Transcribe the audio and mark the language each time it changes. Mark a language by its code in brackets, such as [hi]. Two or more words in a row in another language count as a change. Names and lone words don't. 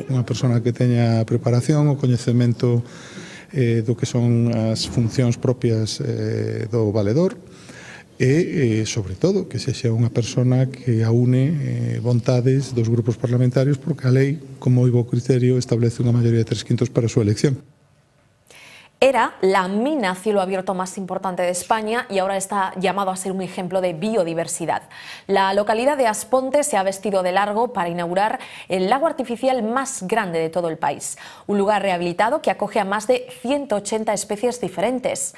[gl] Unha persona que teña preparación, o coñecemento do que son as funcións propias do valedor, e, sobre todo, que sexa unha persona que aúne vontades dos grupos parlamentarios, porque a lei, como moi bo criterio, establece unha maioría de 3/5 para a súa elección. [es] Era la mina a cielo abierto más importante de España y ahora está llamado a ser un ejemplo de biodiversidad. La localidad de Asponte se ha vestido de largo para inaugurar el lago artificial más grande de todo el país. Un lugar rehabilitado que acoge a más de 180 especies diferentes.